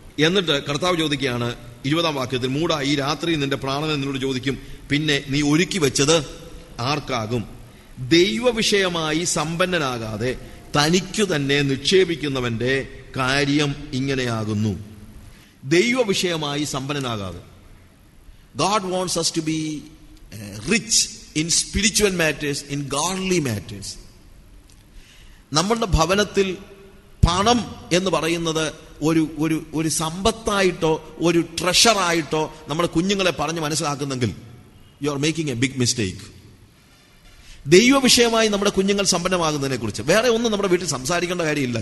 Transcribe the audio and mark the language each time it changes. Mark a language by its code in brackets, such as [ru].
[ml] എന്നിട്ട് കർത്താവ് ചോദിക്കുകയാണ് 20-ാം വാക്യത്തിൽ, മൂടാ, ഈ രാത്രി നിന്റെ പ്രാണനെ നിന്നോട് ചോദിക്കും, പിന്നെ നീ ഒരുക്കി വെച്ചത് ആർക്കാകും? ദൈവവിഷയമായി സമ്പന്നനാകാതെ തനിക്കു തന്നെ നിക്ഷേപിക്കുന്നവന്റെ കാര്യം ഇങ്ങനെയാകുന്നു. ദൈവ വിഷയമായി സമ്പന്നനാകാതെ. [en] God wants us to be rich in spiritual matters, in godly matters. [ml] നമ്മളുടെ ഭവനത്തിൽ പണം എന്ന് പറയുന്നത് ഒരു സമ്പത്തായിട്ടോ ഒരു ട്രഷറായിട്ടോ നമ്മുടെ കുഞ്ഞുങ്ങളെ പറഞ്ഞ് മനസ്സിലാക്കുന്നെങ്കിൽ [en] You are making a big mistake. [ml] ദൈവ വിഷയമായി നമ്മുടെ കുഞ്ഞുങ്ങൾ സമ്പന്നമാകുന്നതിനെ കുറിച്ച് വേറെ ഒന്നും നമ്മുടെ വീട്ടിൽ സംസാരിക്കേണ്ട കാര്യമില്ല.